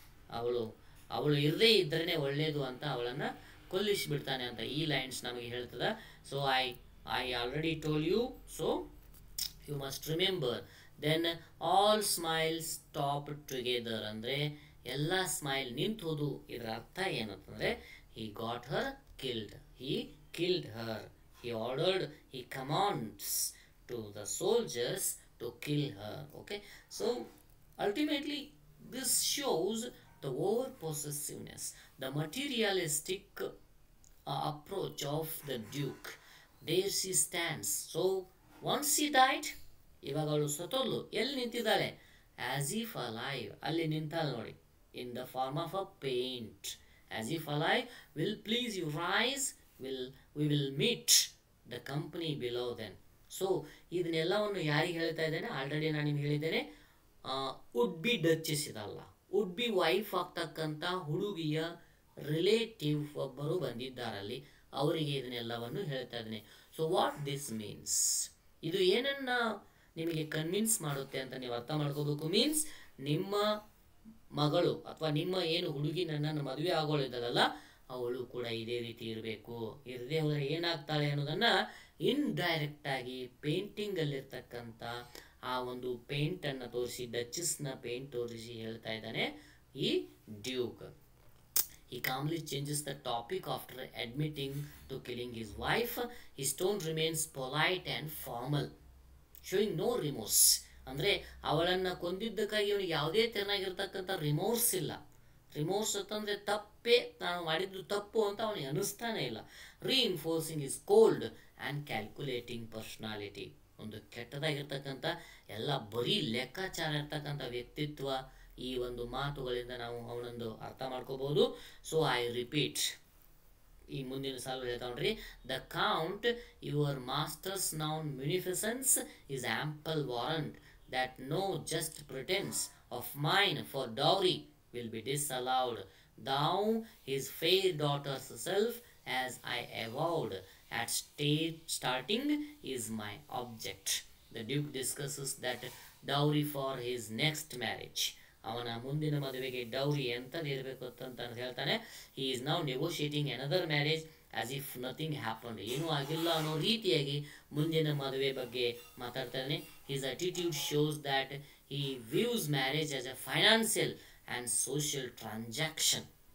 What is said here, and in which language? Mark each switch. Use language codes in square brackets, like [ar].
[kn] ಅವಳು ಇರದೇ ಇದ್ರೇ ಒಳ್ಳೆಯದು ಅಂತ ಅವಳನ್ನು ಕೊಲ್ಲಿಸಿಬಿಡ್ತಾನೆ ಅಂತ ಈ ಲೈನ್ಸ್ ನಮಗೆ ಹೇಳ್ತದೆ. [en] So I already told you, so you must remember. Then all smiles stopped together [kn] ಅಂದರೆ ಎಲ್ಲ ಸ್ಮೈಲ್ ನಿಂತು ಹೋದು. ಇದರ ಅರ್ಥ ಏನಂತಂದರೆ [en] he got her killed, he killed her, he ordered, he commands to the soldiers to kill her. Okay, so ultimately this shows the over possessiveness, the materialistic approach of the Duke. There she stands. So once she died, [kn] ಇವಾಗ ಅವಳು ಸತ್ತೋದ್ಲು. ಎಲ್ಲಿ ನಿಂತಿದ್ದಾಳೆ? [en] As if alive. [kn] ಅಲ್ಲಿ ನಿಂತಾಳೆ ನೋಡಿ, [en] In the form of a paint. as if ally will please your eyes, we will meet the company below then. [kn] So ಇದನ್ನೆಲ್ಲವನ್ನು ಯಾರಿಗೆ ಹೇಳ್ತಾ ಇದ್ದೇನೆ, already ನಾನು ನಿಮ್ಗೆ ಹೇಳಿದ್ದೇನೆ, ವುಡ್ ಬಿ ಡಚಸ್ ಇದಲ್ಲ, ವುಡ್ ಬಿ ವೈಫ್ ಆಗ್ತಕ್ಕಂಥ ಹುಡುಗಿಯ ರಿಲೇಟಿವ್ ಒಬ್ಬರು ಬಂದಿದ್ದಾರಲ್ಲಿ, ಅವರಿಗೆ ಇದನ್ನೆಲ್ಲವನ್ನು ಹೇಳ್ತಾ ಇದ್ದೇನೆ. [en] so what this means, [kn] ಇದು ಏನನ್ನ ನಿಮಗೆ ಕನ್ವಿನ್ಸ್ ಮಾಡುತ್ತೆ ಅಂತ ನೀವು ಅರ್ಥ ಮಾಡ್ಕೋಬೇಕು. ಮೀನ್ಸ್ ನಿಮ್ಮ ಮಗಳು ಅಥವಾ ನಿಮ್ಮ ಏನು ಹುಡುಗಿ ನನ್ನನ್ನು ಮದುವೆ ಆಗೋಳಿದ್ದಾಳಲ್ಲ, ಅವಳು ಕೂಡ ಇದೇ ರೀತಿ ಇರಬೇಕು, ಇರದೇ ಹೋದರೆ ಏನಾಗ್ತಾಳೆ ಅನ್ನೋದನ್ನು ಇಂಡೈರೆಕ್ಟ್ ಆಗಿ ಪೇಂಟಿಂಗಲ್ಲಿರ್ತಕ್ಕಂಥ ಆ ಒಂದು ಪೇಂಟನ್ನು ತೋರಿಸಿ, ಡಚಸ್ನ ಪೇಂಟ್ ತೋರಿಸಿ ಹೇಳ್ತಾ ಇದ್ದಾನೆ ಈ Duke. [en] He calmly changes the topic after admitting to killing his wife. His tone remains polite and formal, showing no remorse. [kn] ಅಂದರೆ ಅವಳನ್ನು ಕೊಂದಿದ್ದಕ್ಕಾಗಿ ಅವನಿಗೆ ಯಾವುದೇ ತೆರನಾಗಿರ್ತಕ್ಕಂಥ ರಿಮೋರ್ಸ್ ಇಲ್ಲ. ರಿಮೋರ್ಸ್ ಅಂತಂದರೆ ತಪ್ಪೇ, ನಾನು ಮಾಡಿದ್ದು ತಪ್ಪು ಅಂತ ಅವನಿಗೆ ಅನ್ನಿಸ್ತಾನೆ ಇಲ್ಲ. [en] Reinforcing is cold and calculating personality. [kn] ಒಂದು ಕೆಟ್ಟದಾಗಿರ್ತಕ್ಕಂಥ ಎಲ್ಲ ಬರೀ ಲೆಕ್ಕಾಚಾರ ಇರ್ತಕ್ಕಂಥ ವ್ಯಕ್ತಿತ್ವ ಈ ಒಂದು ಮಾತುಗಳಿಂದ ನಾವು ಅವನೊಂದು ಅರ್ಥ ಮಾಡ್ಕೋಬಹುದು. [en] so I repeat, [kn] ಈ ಮುಂದಿನ ಸಾಲು ಹೇಳ್ತಾ ನೋಡ್ರಿ, [en] The count your master's known munificence is ample warrant that no just pretense of mine for dowry will be disallowed. Thou his fair daughter's self, as I avowed at starting, is my object. The Duke discusses that dowry for his next marriage. [kn] ಅವನ ಮುಂದಿನ ಮದುವೆಗೆ dowry ಅಂತ ಇರಬೇಕು ಅಂತ ಹೇಳ್ತಾನೆ. [en] he is now negotiating another marriage as if nothing happened, [kn] ಏನೂ ಆಗಿಲ್ಲ ಅನ್ನೋ ರೀತಿಯಾಗಿ ಮುಂದಿನ ಮದುವೆ ಬಗ್ಗೆ ಮಾತಾಡ್ತಾ ಇದ್ದಾನೆ. [en] His attitude shows that he views marriage as a financial and social transaction.